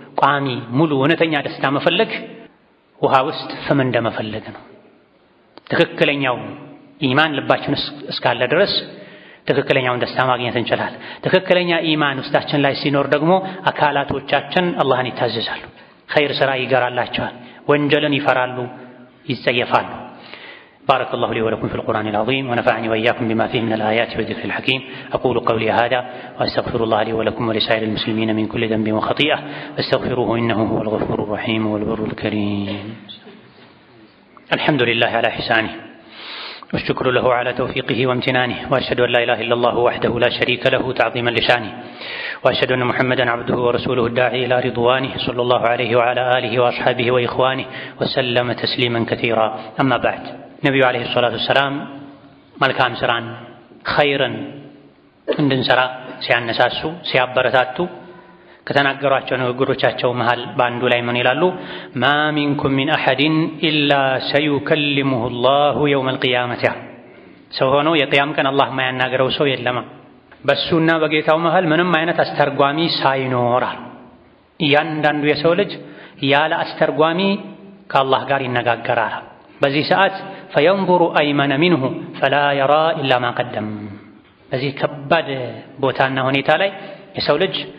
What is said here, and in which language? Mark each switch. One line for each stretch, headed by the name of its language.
Amharic: ቋሚ ሙሉ እውነተኛ ደስታ መፈለግ ውሃ ውስጥ ፍም እንደመፈለግ ነው። ትክክለኛው ኢማን ልባችን እስካለ ድረስ ትክክለኛውን ደስታ ማግኘት እንችላለን። ትክክለኛ ኢማን ውስጣችን ላይ ሲኖር ደግሞ አካላቶቻችን አላህን ይታዘዛሉ፣ ኸይር ስራ ይገራላቸዋል፣ ወንጀልን ይፈራሉ፣ ይጸየፋሉ።
Arabic: بارك الله لي ولكم في القرآن العظيم ونفعني وإياكم بما فيه من الآيات والذكر الحكيم. أقول قولي هذا وأستغفر الله لي ولكم ولسائر المسلمين من كل ذنب وخطيئة فاستغفروه إنه هو الغفور الرحيم والبر الكريم. الحمد لله على إحسانه والشكر له على توفيقه وامتنانه، وأشهد أن لا إله إلا الله وحده لا شريك له تعظيما لشانه، وأشهد أن محمدا عبده ورسوله الداعي إلى رضوانه صلى الله عليه وعلى آله وأصحابه وإخوانه وسلم تسليما كثيرا. أما بعد،
Amharic: ነቢዩ ዓለይሂ ሰላቱ ወሰላም መልካም ስራን ኸይርን እንድንሰራ ሲያነሳሱ ሲያበረታቱ ከተናገሯቸው ንግግሮቻቸው መሃል በአንዱ ላይ ምን ይላሉ?
Arabic: ማ ሚንኩም ሚን አሐድን ኢላ ሰዩከልሙሁ ላሁ የውመል ቂያመቲ።
Amharic: ሰው ሆኖ የቅያም ቀን አላህ ማያናገረው ሰው የለማ በሱና በጌታው መሃል ምንም አይነት አስተርጓሚ ሳይኖራል። እያንዳንዱ የሰው ልጅ ያለ አስተርጓሚ ከአላህ ጋር ይነጋገራል። በዚህ ሰዓት
Arabic: ፈየንዙሩ አይመነ ሚንሁ ፈላ የራ ኢላ ማ ቀደም።
Amharic: በዚህ ከባድ ቦታና ሁኔታ ላይ የሰው ልጅ